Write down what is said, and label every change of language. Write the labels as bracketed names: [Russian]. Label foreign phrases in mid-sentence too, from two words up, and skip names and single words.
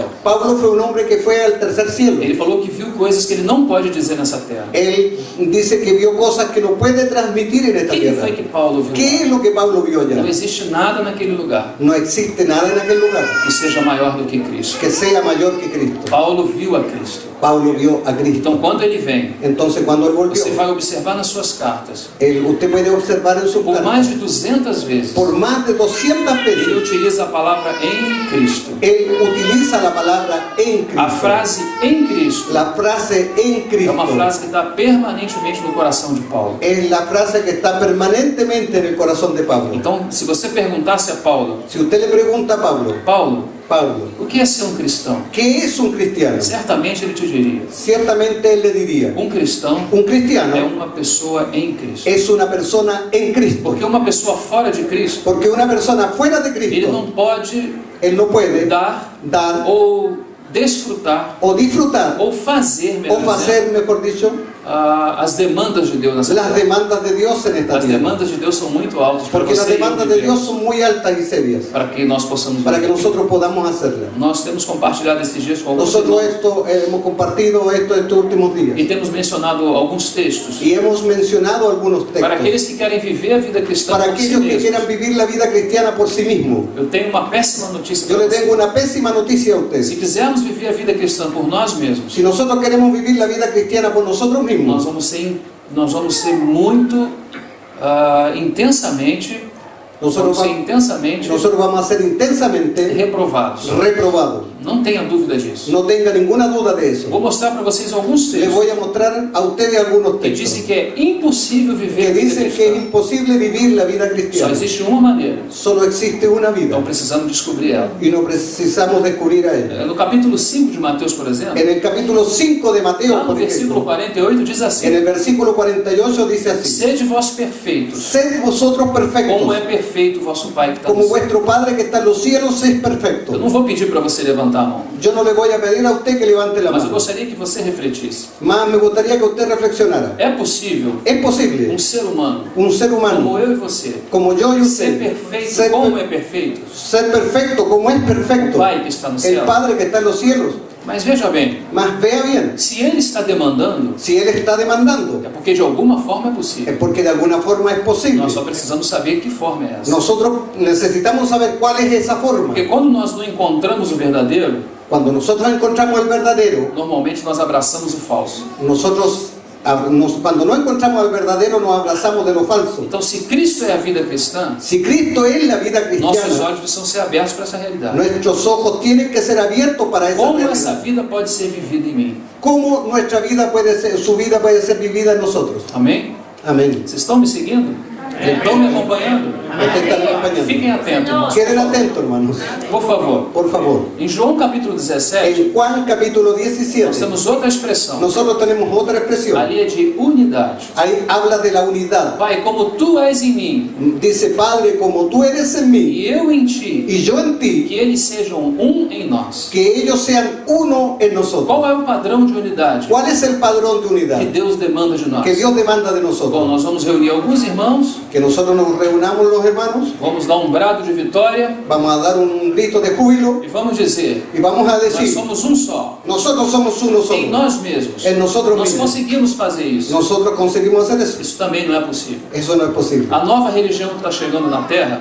[Spanish] Pablo fue un hombre que fue al tercer cielo. [Portuguese] Ele falou que viu coisas que ele não pode dizer nessa terra. [Spanish] Él dice que vio cosas que no puede transmitir en [Portuguese] O [Spanish] esta [Portuguese] que [Spanish] tierra. [Portuguese] foi que Paulo viu? [Spanish] ¿Qué es lo que Pablo vio allá? [Portuguese] Não existe nada naquele lugar [Spanish] No existe nada en aquel lugar [Portuguese] que seja maior do que Cristo. [Spanish] que sea mayor que Cristo. [Portuguese] Paulo viu a Cristo. [Spanish] Pablo vio a Cristo. [Portuguese] Então quando ele vem, [Spanish] Entonces cuando él volvió, [Portuguese] você vai observar nas suas cartas, [Spanish] usted puede observar en su por carta, [Portuguese] mais de 200 vezes, [Spanish] por más de 200 [Portuguese] ele [Spanish] veces, [Portuguese] utiliza a palavra em Cristo. [Spanish] él utiliza la palabra en [Portuguese] A [Spanish] Cristo. [Portuguese] frase em Cristo [Spanish] La frase en [Portuguese] é [Spanish] Cristo [Portuguese] uma frase que está permanentemente no coração de Paulo. [Spanish] es la frase que está permanentemente en el corazón de Pablo. [Portuguese] Então, se você perguntasse a Paulo, [Spanish] Si usted le pregunta a Pablo, [Portuguese] Paulo, o que é ser um cristão? [Spanish] ¿qué es un cristiano? [Portuguese] Certamente ele te diria, [Spanish] Ciertamente él le diría, [Portuguese] um cristão [Spanish] un [Portuguese] é [Spanish] cristiano [Portuguese] uma pessoa em Cristo. [Spanish] es una persona en Cristo. [Portuguese] Porque uma pessoa fora de Cristo, [Spanish] Porque una persona fuera de [Portuguese] ele [Spanish] Cristo, [Portuguese] não pode [Spanish] él no puede [Portuguese] dar [Spanish] dar [Portuguese] ou desfrutar [Spanish] o disfrutar [Portuguese] ou fazer, [Spanish] o [Portuguese] melhor dizendo, [Spanish] hacer, mejor dicho, [Portuguese] as demandas de Deus nessa [Spanish] las [Portuguese] terra. [Spanish] demandas de Dios en esta [Portuguese] As [Spanish] tierra. [Portuguese] demandas de Deus são muito altas para [Spanish] Porque las [Portuguese] você e eu [Spanish] demandas de [Portuguese] viver, [Spanish] Dios son muy altas y serias [Portuguese] para que nós possamos [Spanish] para que [Portuguese] viver. [Spanish] nosotros podamos hacerlas. [Portuguese] Nós temos compartilhado esses dias com alguns [Spanish] Nosotros [Portuguese] irmãos [Spanish] hemos compartido esto estos últimos días [Portuguese] e temos mencionado alguns textos [Spanish] y hemos mencionado algunos [Portuguese] para [Spanish] textos [Portuguese] aqueles que querem viver a vida cristã [Spanish] para [Portuguese] por si [Spanish] aquellos que [Portuguese] mesmos. [Spanish] quieran vivir la vida cristiana por sí mismos. [Portuguese] Eu tenho uma péssima notícia [Spanish] Yo [Portuguese] para [Spanish] le [Portuguese] você. [Spanish] tengo una pésima noticia a [Portuguese] Se [Spanish] ustedes. [Portuguese] quisermos viver a vida cristã por nós mesmos, [Spanish] Si nosotros queremos vivir la vida cristiana por nosotros [Portuguese] nós [Spanish] mismos, [Portuguese] vamos ser muito intensamente [Spanish] nosotros [Portuguese] vamos ser intensamente [Spanish] vamos a ser intensamente [Portuguese] reprovados. [Spanish] reprobados. [Portuguese] Não tenha dúvida disso. [Spanish] No tenga ninguna duda de eso. [Portuguese] Vou mostrar para vocês alguns [Spanish] Les [Portuguese] textos [Spanish] voy a mostrar a ustedes algunos [Portuguese] que [Spanish] textos [Portuguese] dizem que é impossível viver [Spanish] que [Portuguese] a vida [Spanish] dicen que es [Portuguese] cristã. [Spanish] imposible vivir la vida [Portuguese] Só [Spanish] cristiana. [Portuguese] existe uma maneira. [Spanish] Solo existe una vida [Portuguese] Então precisamos descobrir ela. [Spanish] y no precisamos descubrir a ella. [Portuguese] No capítulo 5 de Mateus, por exemplo, [Spanish] En el capítulo 5 de Mateo, [Portuguese] lá no [Spanish] por [Portuguese] versículo [Spanish] ejemplo, [Portuguese] 48 diz [Spanish] en [Portuguese] assim: [Spanish] el versículo 48 dice así: [Portuguese] Sede vós perfeitos, [Spanish] Sed vosotros [Portuguese] como [Spanish] perfectos, [Portuguese] é perfeito o vosso Pai que está [Spanish] como [Portuguese] no céu. [Spanish] vuestro Padre que está en los cielos es [Portuguese] Eu [Spanish] perfecto. [Portuguese] não vou pedir para você levantar a mão, [Spanish] Yo no le voy a pedir a usted que levante la [Portuguese] mas eu [Spanish] mano, [Portuguese] gostaria que você refletisse. [Spanish] más me gustaría que usted reflexionara. [Portuguese] É possível [Spanish] Es posible [Portuguese] ser humano, [Spanish] un ser [Portuguese] como [Spanish] humano [Portuguese] eu e você, [Spanish] como yo y [Portuguese] ser [Spanish] usted [Portuguese] perfeito [Spanish] ser, [Portuguese] como é perfeito [Spanish] ser perfecto como es [Portuguese] o [Spanish] perfecto [Portuguese] Pai que está no [Spanish] el [Portuguese] céu. [Spanish] Padre que está en los cielos. [Portuguese] Mas veja bem, [Spanish] Mas vea bien, [Portuguese] se Ele está demandando, [Spanish] si Él está demandando, [Portuguese] é porque de alguma forma é [Spanish] es [Portuguese] possível. [Spanish] porque de alguna forma es posible. [Portuguese] Nós só precisamos saber que forma é essa. [Spanish] Nosotros necesitamos saber cuál es esa forma. [Portuguese] Porque quando nós não encontramos o verdadeiro, [Spanish] Cuando nosotros encontramos el verdadero, [Portuguese] normalmente nós abraçamos o falso. [Spanish] cuando no encontramos el verdadero, nos abrazamos de lo falso. [Portuguese] Então, se Cristo é a vida cristã, [Spanish] Si Cristo es la vida [Portuguese] nossos [Spanish] cristiana, [Portuguese] olhos precisam ser abertos para essa realidade. [Spanish] nuestros ojos tienen que ser abiertos para esa [Portuguese] Como essa [Spanish] realidad. [Portuguese] vida pode ser vivida em mim? [Spanish] ¿Cómo nuestra vida puede ser, su vida puede ser vivida en nosotros? [Portuguese] Amém? [Spanish] Amén. [Portuguese] Vocês estão me seguindo? Estão me acompanhando? [Spanish] Ustedes están acompañando. [Portuguese] Fiquem atentos, irmãos. [Spanish] Queden atentos, hermanos. [Portuguese] Por favor. [Spanish] Por favor. [Portuguese] Em João capítulo 17, [Spanish] En Juan capítulo [Portuguese] nós [Spanish] 17, [Portuguese] temos outra expressão. [Spanish] nosotros tenemos otra expresión. [Portuguese] Ali é de unidade. [Spanish] Ahí habla de la unidad. [Portuguese] Pai, como tu és em mim [Spanish] Dice, Padre, como tú eres en mí [Portuguese] e eu em ti, [Spanish] y yo en ti, [Portuguese] que eles sejam um em nós. [Spanish] que ellos sean uno en nosotros. [Portuguese] Qual é o padrão de unidade [Spanish] ¿Cuál es el padrón de unidad [Portuguese] que Deus demanda de nós? [Spanish] que Dios demanda de [Portuguese] Bom, [Spanish] nosotros? [Portuguese] nós vamos reunir alguns irmãos, [Spanish] Que nosotros nos reunamos los hermanos, [Portuguese] vamos dar um brado de vitória [Spanish] vamos a dar un grito de júbilo [Portuguese] e vamos dizer: [Spanish] y vamos a [Portuguese] nós [Spanish] decir, [Portuguese] somos um só. [Spanish] nosotros somos uno [Portuguese] Em [Spanish] solo. [Portuguese] nós mesmos. [Spanish] En nosotros [Portuguese] Nós [Spanish] mismos. [Portuguese] conseguimos fazer isso. [Spanish] Nosotros conseguimos hacer eso. [Portuguese] Isso também não é possível. [Spanish] Eso no es posible. [Portuguese] A nova religião que está chegando na Terra